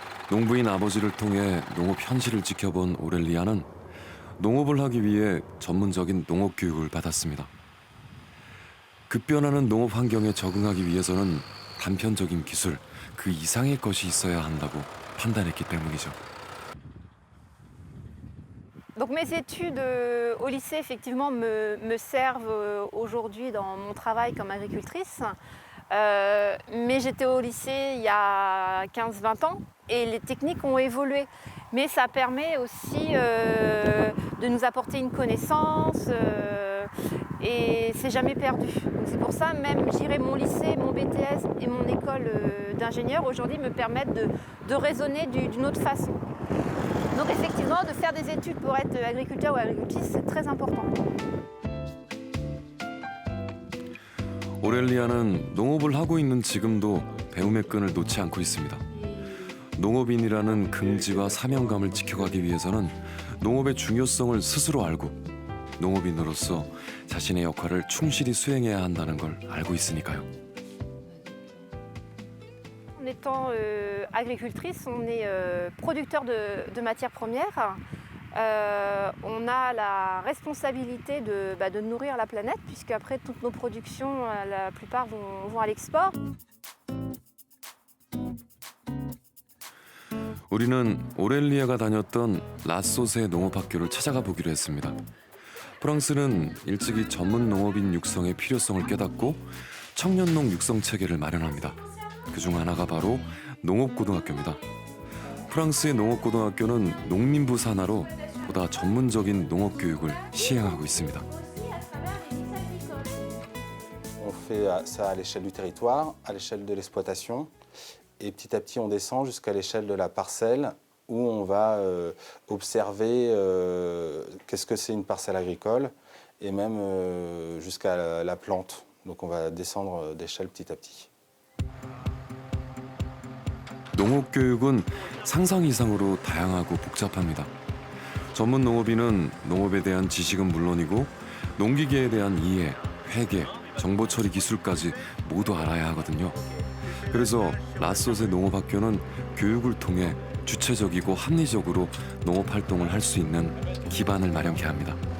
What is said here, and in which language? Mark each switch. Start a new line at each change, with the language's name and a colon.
Korean: 농부인 아버지를 통해 농업 현실을 지켜본 오렐리아는 농업을 하기 위해 전문적인 농업 교육을 받았습니다. 급변하는 농업 환경에 적응하기 위해서는 단편적인 기술, 그 이상의 것이 있어야 한다고 판단했기 때문이죠.
French: Donc mes études au lycée effectivement me servent aujourd'hui dans mon travail comme agricultrice. Mais j'étais au lycée il y a 15-20 ans et les techniques ont évolué. Mais ça permet aussi de nous apporter une connaissance et c'est jamais perdu. Donc c'est pour ça même je dirais mon lycée, mon BTS et mon école d'ingénieur aujourd'hui me permettent de raisonner d'une autre façon. Donc effectivement de faire des études pour être agriculteur ou agricultrice c'est très important.
Korean: 오렐리아는 농업을 하고 있는 지금도 배움의 끈을 놓지 않고 있습니다. 농업인이라는 긍지와 사명감을 지켜가기 위해서는 농업의 중요성을 스스로 알고 농업인으로서 자신의 역할을 충실히 수행해야 한다는 걸 알고 있으니까요.
French: En étant agricultrice, on est producteur de matières premières. On a la responsabilité de nourrir la planète, puisque après toutes nos productions, la plupart vont à l'export.
Korean: 우리는 오렐리아가 다녔던 라소세 농업학교를 찾아가 보기로 했습니다. 프랑스는 일찍이 전문 농업인 육성의 필요성을 깨닫고 청년농 육성 체계를 마련합니다. 그중 하나가 바로 농업고등학교입니다. 프랑스의 농업고등학교는 농민부 산하로 보다 전문적인 농업교육을 시행하고 있습니다.
French: On fait ça à l'échelle du territoire, à l'échelle de l'exploitation. Et petit à petit, on descend jusqu'à l'échelle de la parcelle où on va observer qu'est-ce que c'est une parcelle agricole et même jusqu'à la plante. Donc on va descendre d'échelle petit à petit.
Korean: 농업교육은 상상 이상으로 다양하고 복잡합니다. 전문 농업인은 농업에 대한 지식은 물론이고 농기계에 대한 이해, 회계, 정보 처리 기술까지 모두 알아야 하거든요. 그래서 라소세 농업학교는 교육을 통해 주체적이고 합리적으로 농업 활동을 할 수 있는 기반을 마련케 합니다.